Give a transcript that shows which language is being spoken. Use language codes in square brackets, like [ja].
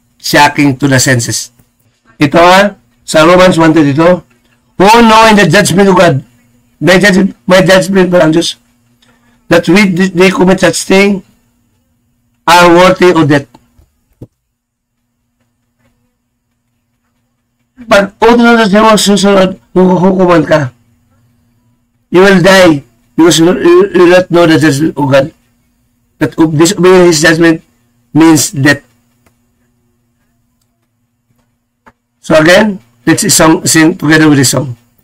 [en] Shocking to the senses. [tl] Ito sa [en] Romans 1:32. Who knowing the judgment of God, [tl] may judgment pa ang Diyos, [en] that they commit such thing are worthy of death. [tl] Pag uto na sa susunod, hukuman ka. [en] You will die because you will not know the judgment of God. That disobeying His judgment means death. So again, let's sing together with this song.